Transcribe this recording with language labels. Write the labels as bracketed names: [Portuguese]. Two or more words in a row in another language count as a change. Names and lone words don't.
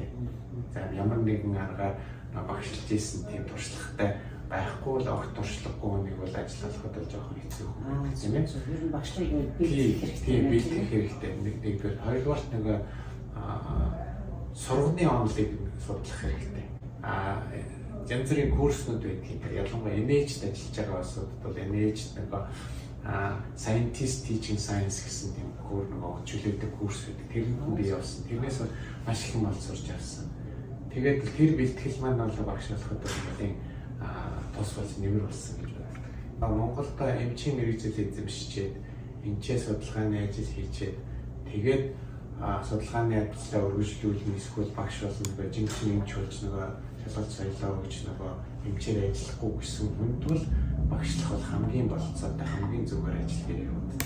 [Mongolian] За ямар нэгэн аргаар багшилж ийсэн тийм туршлагатай байхгүй л огт туршлагагүй нэг бол ажиллахад бол жоохон хэцүү юм тийм ээ. Ер нь багшлыг бэлтгэх хэрэгтэй. Нэгдүгээр, хоёрдугаарт нэг сурганы онолыг судлах хэрэгтэй. Янз бүрийн курснууд байдаг. Ялангуяа NH-д ажиллаж байгаа улсууд бол NH-д нэг [English] scientist teaching science [Mongolian] гэсэн тийм нөгөө чөлөөтэй курс байдаг. Тэрэнд би явсан. Тэрнээс маш их юм бол сурч авсан. Тэгээд тэр бэлтгэл маань бол багш болоход бол тус болж нэмэр болсон гэж боддог. Монголд эмчийн мэргэжил эзэмшчихэд эмчээ судалгааны ажил хийчихэд тэгээд судалгааны ажлаа үргэлжлүүлэн эсвэл багш болно гэж жинхэнэ эмч болж нөгөө шалгалт соёлоо өгч нөгөө эмчээр ажиллахгүй гэсэн хүнд бол багшлах бол хамгийн болцоотой хамгийн зүгээр ажил гэж боддог.